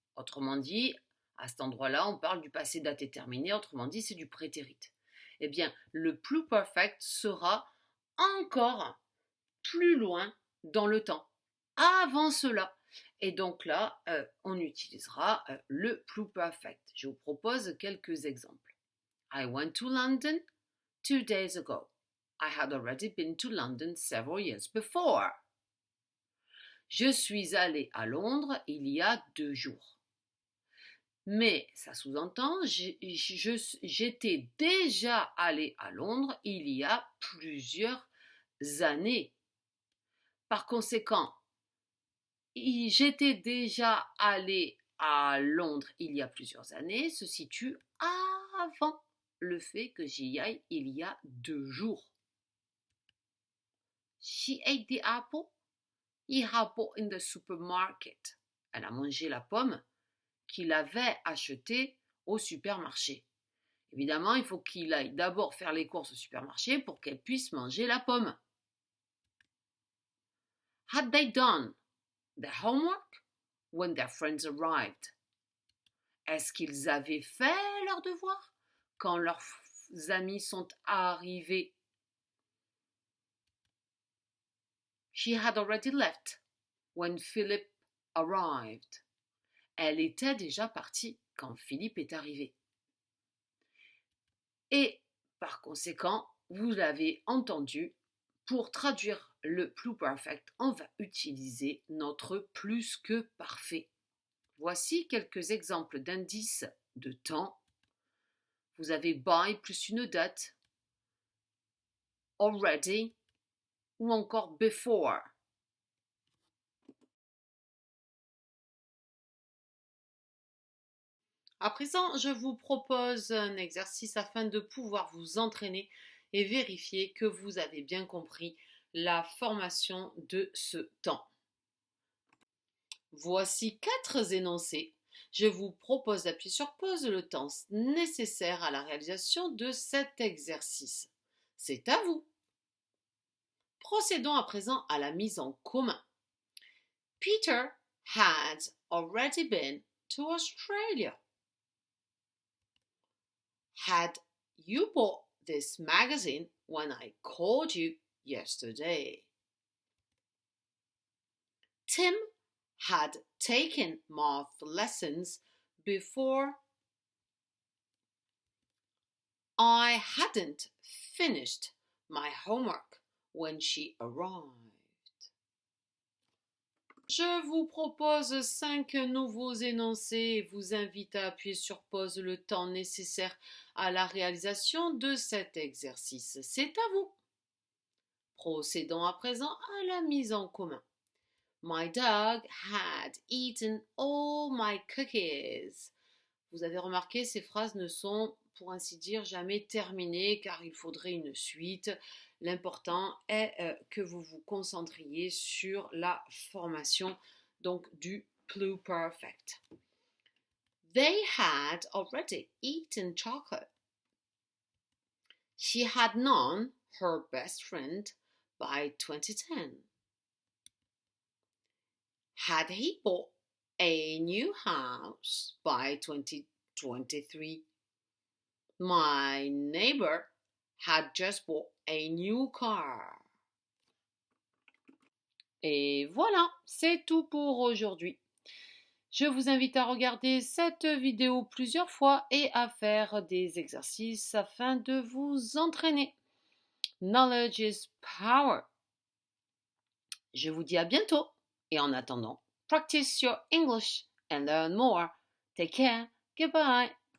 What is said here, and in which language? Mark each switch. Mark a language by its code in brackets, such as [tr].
[fr] Autrement dit, à cet endroit-là, on parle du passé déterminé, autrement dit, c'est du prétérit. Eh bien, le pluperfect sera encore plus loin dans le temps, avant cela. Et donc là, on utilisera le pluperfect. Je vous propose quelques exemples. [en] I went to London 2 days ago. I had already been to London several years before. [fr] Je suis allé à Londres il y a 2 jours. Mais ça sous-entend, j'étais déjà allé à Londres il y a plusieurs années. Par conséquent, j'étais déjà allé à Londres il y a plusieurs années se situe avant le fait que j'y aille il y a 2 jours. [en] She ate the apple he had bought in the supermarket. [fr] Elle a mangé la pomme qu'il avait achetée au supermarché. Évidemment, il faut qu'il aille d'abord faire les courses au supermarché pour qu'elle puisse manger la pomme. [en] Had they done their homework when their friends arrived? [fr] Est-ce qu'ils avaient fait leurs devoirs quand leurs amis sont arrivés? [en] She had already left when Philip arrived. [fr] Elle était déjà partie quand Philippe est arrivé. Et par conséquent, vous l'avez entendu, pour traduire le pluperfect, on va utiliser notre plus que parfait. Voici quelques exemples d'indices de temps. Vous avez by plus une date, already ou encore before. À présent, je vous propose un exercice afin de pouvoir vous entraîner et vérifier que vous avez bien compris la formation de ce temps. Voici 4 énoncés. Je vous propose d'appuyer sur pause le temps nécessaire à la réalisation de cet exercice. C'est à vous. Procédons à présent à la mise en commun. [en] Peter had already been to Australia. Had you bought this magazine when I called you yesterday? Tim had taken math lessons before. I hadn't finished my homework when she arrived. [fr] Je vous propose 5 nouveaux énoncés et vous invite à appuyer sur pause le temps nécessaire à la réalisation de cet exercice. C'est à vous. Procédons à présent à la mise en commun. [en] My dog had eaten all my cookies. [fr] Vous avez remarqué, ces phrases ne sont, pour ainsi dire, jamais terminées car il faudrait une suite. L'important est que vous vous concentriez sur la formation donc du pluperfect. [en] They had already eaten chocolate. She had known her best friend by 2010. Had he bought a new house by 2023? My neighbor had just bought a new car. [fr] Et voilà, c'est tout pour aujourd'hui. Je vous invite à regarder cette vidéo plusieurs fois et à faire des exercices afin de vous entraîner. [en] Knowledge is power. [fr] Je vous dis à bientôt et en attendant, [en] practice your English and learn more. Take care. Goodbye.